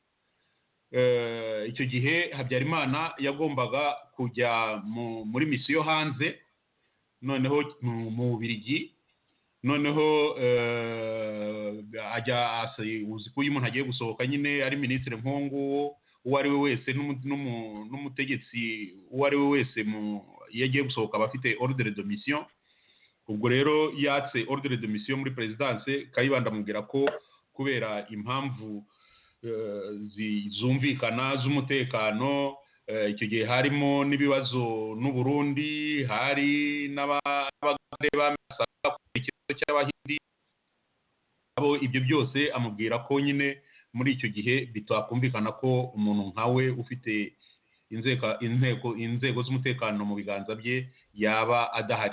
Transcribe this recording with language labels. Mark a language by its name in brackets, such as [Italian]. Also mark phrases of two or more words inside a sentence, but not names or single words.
[Kinyarwanda] Icyo gihe Habyarimana yagombaga kujya muri misiyo hanze, noneho mu Bubiligi. Noneho uzi ko iyo umuntu agiye gusohoka nyine ari minisitiri nk'uwo uwo ari we wese n'umutegetsi uwo ari we wese iyo agiye gusohoka aba afite [French] ordre de mission. [Kinyarwanda] Ubwo rero yatse [French] ordre de mission [Kinyarwanda] muri presidence. Kayibanda amubwira ko kubera impamvu zumvikana z'umutekano, icyo gihe harimo n'ibibazo n'u Burundi, hari n'abagande bamasaka ku kibazo cy'Abahindi, abo ibyo byose amubwira ko nyine muri icyo gihe bitakumvikana ko umuntu nkawe ufite inzego z'umutekano mu biganza bye yaba adahari.